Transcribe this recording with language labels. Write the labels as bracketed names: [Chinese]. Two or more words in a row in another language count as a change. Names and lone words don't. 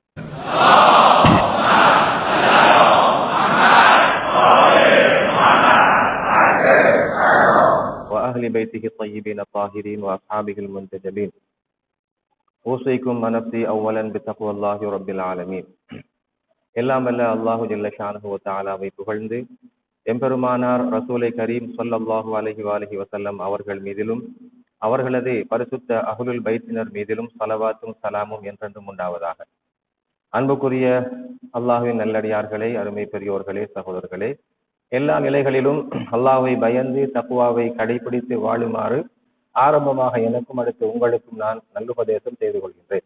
[Arabic] وأهل بيته الطيبين الطاهرين وأصحابه المنتجبين أوصيكم ونفسي أولا بتقوى الله رب العالمين. [Tamil] எல்லாம் வல்ல [Arabic] الله جل شأنه [Tamil] வ தஆலாவை புகழ்ந்து எம்பெருமானார் ரசூலை கரீம் [Arabic] صلى الله عليه وسلم [Tamil] அவர்கள் மீதிலும் அவர்களது பரிசுத்த அஹ்லுல் பைத்தினர் மீதிலும் ஸலவாத்தும் ஸலாமும் என்றென்றும் உண்டாவதாக. அன்புக்குரிய அல்லாஹ்வின் நல்லடியார்களே, அருமை பெரியோர்களே, சகோதரர்களே, எல்லா நிலைகளிலும் அல்லாஹ்வை பயந்து தக்வாவை கடைபிடித்து வாழுமாறு ஆரம்பமாக எனக்கும் அடுத்து உங்களுக்கும் நான் நல்லுபதேசம் செய்து கொள்கின்றேன்.